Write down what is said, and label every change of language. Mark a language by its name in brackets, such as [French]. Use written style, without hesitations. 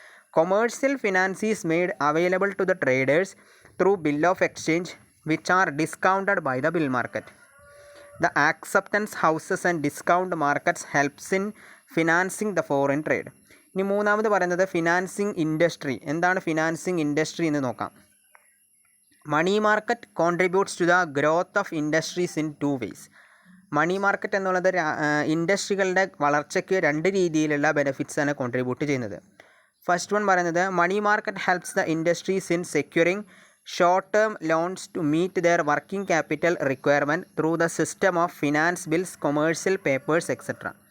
[English] Commercial finance is made available to the traders through bill of exchange which are discounted by the bill market. The acceptance houses and discount markets helps in financing the foreign trade. [Malayalam] ഇനി മൂന്നാമത് പറയുന്നത് financing industry. എന്താണ് financing industry എന്ന് നോക്കാം. [English] Money market contributes to the growth of industries in two ways. [Malayalam] Money market എന്നുള്ളത് ഇൻഡസ്ട്രികളുടെ വളർച്ചയ്ക്ക് 2 രീതിയിലുള്ള ബെനിഫിറ്റ്സാണ് contribute ചെയ്യുന്നത്. [English] first one [Malayalam] പറയുന്നത് [English] Money market helps the industries in securing short term loans to meet their working capital requirement through the system of finance bills commercial papers etcetera.